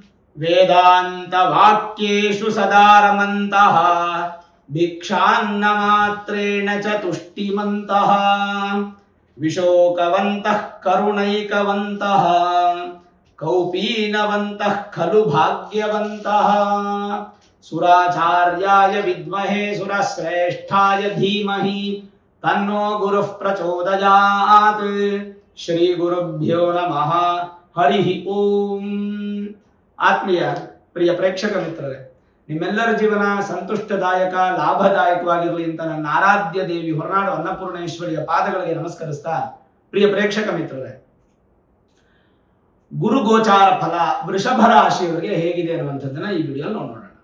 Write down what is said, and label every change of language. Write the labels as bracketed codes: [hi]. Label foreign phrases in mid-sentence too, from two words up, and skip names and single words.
[sa] ವೇದಾಂತ ವಾಕ್ಯೇಷು ಸದಾ ರಮಂತಃ ಭಿಕ್ಷಾನ್ನ ಮಾತ್ರೇಣ ಚ ತುಷ್ಟಿಮಂತಃ ವಿಶೋಕವಂತಃ ಕರುಣೈಕವಂತಃ ಕೌಪೀನವಂತಃ ಖಲು ಭಾಗ್ಯವಂತಃ ಸುರಾಚಾರ್ಯಾಯ ವಿದ್ಮಹೇ ಸುರಶ್ರೇಷ್ಠಾಯ ಧೀಮಹಿ ತನ್ನೋ ಗುರುಃ ಪ್ರಚೋದಯಾತ್. ಶ್ರೀ ಗುರುಭ್ಯೋ ನಮಃ. ಹರಿ ಓಂ. [kn] ಆತ್ಮೀಯ ಪ್ರಿಯ ಪ್ರೇಕ್ಷಕ ಮಿತ್ರರೇ, ನಿಮ್ಮೆಲ್ಲರ ಜೀವನ ಸಂತುಷ್ಟದಾಯಕ ಲಾಭದಾಯಕವಾಗಿರಲಿ ಅಂತ ನನ್ನ ಆರಾಧ್ಯ ದೇವಿ ಹೊರನಾಡು ಅನ್ನಪೂರ್ಣೇಶ್ವರಿಯ ಪಾದಗಳಿಗೆ ನಮಸ್ಕರಿಸ್ತಾ, ಪ್ರಿಯ ಪ್ರೇಕ್ಷಕ ಮಿತ್ರರೇ, ಗುರು ಗೋಚಾರ ಫಲ ವೃಷಭ ರಾಶಿಯವರಿಗೆ ಹೇಗಿದೆ ಅನ್ನುವಂಥದ್ದನ್ನ ಈ ವಿಡಿಯೋ ನೋಡೋಣ.